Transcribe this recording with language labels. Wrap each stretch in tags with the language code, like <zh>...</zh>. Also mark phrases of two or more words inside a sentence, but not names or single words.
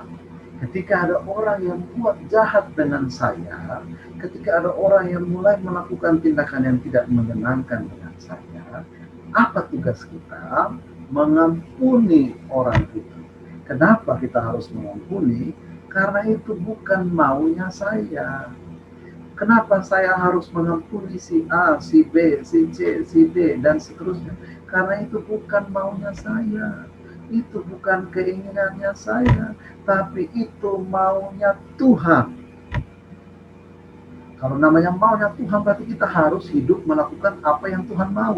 <id>Ketika ada orang yang buat jahat dengan saya, ketika ada orang yang mulai melakukan tindakan yang tidak menyenangkan dengan saya, apa tugas kita? Mengampuni orang itu. Kenapa kita harus mengampuni? Karena itu bukan maunya saya. Kenapa saya harus mengampuni si A, si B, si C, si D, dan seterusnya? Karena itu bukan maunya saya. Itu bukan keinginannya saya, tapi itu maunya Tuhan. Kalau namanya maunya Tuhan, berarti kita harus hidup melakukan apa yang Tuhan mau.</id>